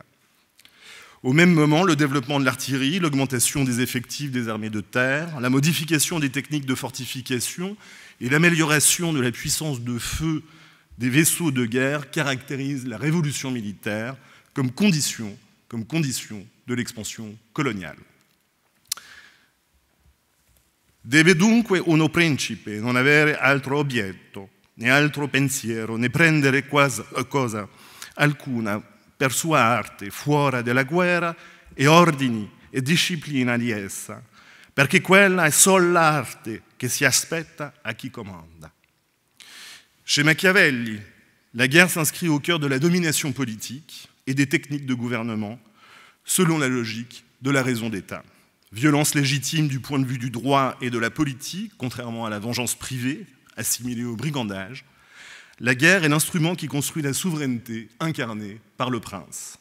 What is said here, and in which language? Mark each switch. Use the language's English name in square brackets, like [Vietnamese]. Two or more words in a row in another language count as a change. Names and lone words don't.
[French] Au même moment, le développement de l'artillerie, l'augmentation des effectifs des armées de terre, la modification des techniques de fortification et l'amélioration de la puissance de feu des vaisseaux de guerre caractérisent la révolution militaire comme condition de l'expansion coloniale. [Italian] Deve dunque uno principe non avere altro obietto, né altro pensiero, né prendere cosa alcuna per sua arte fuori della guerra e ordini e disciplina di essa, perché quella è solo l'arte che si aspetta a chi comanda. [French] Chez Machiavelli, la guerre s'inscrit au cœur de la domination politique et des techniques de gouvernement selon la logique de la raison d'État. Violence légitime du point de vue du droit et de la politique, contrairement à la vengeance privée, assimilée au brigandage, la guerre est l'instrument qui construit la souveraineté incarnée par le prince.